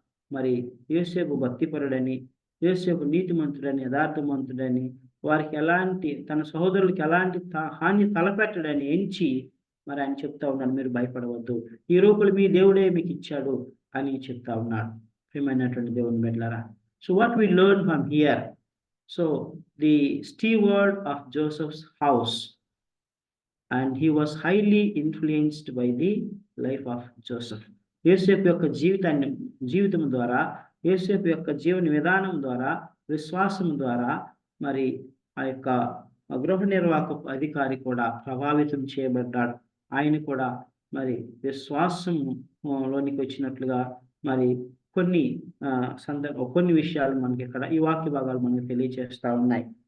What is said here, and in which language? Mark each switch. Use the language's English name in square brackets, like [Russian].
[Telugu] మరి యోసేపు భక్తిపరుడని, యోసేపు నీతిమంతుడని, యథార్థమంతుడని, వారికి ఎలాంటి తన సహోదరులకి ఎలాంటి హాని తలపెట్టడని ఎంచి మరి ఆయన చెప్తా ఉన్నాడు, మీరు భయపడవద్దు, ఈ రూపులు మీ దేవుడే మీకు ఇచ్చాడు అని చెప్తా ఉన్నాడు. ప్రియమైనటువంటి దేవుని బిడ్డలారా, [English] so what we learn from here, so the steward of Joseph's house, and he was highly influenced by the life of Joseph. [Telugu] యోసేపు యొక్క జీవితం ద్వారా, యోసేపు యొక్క జీవన విధానం ద్వారా, విశ్వాసం ద్వారా మరి ఆ యొక్క గృహ నిర్వాహక అధికారి కూడా ప్రభావితం చేయబడ్డాడు. ఆయన కూడా మరి విశ్వాసంలోనికి వచ్చినట్లుగా మరి కొన్ని విషయాలు మనకి ఇక్కడ ఈ వాక్య భాగాలు మనకి తెలియజేస్తా ఉన్నాయి.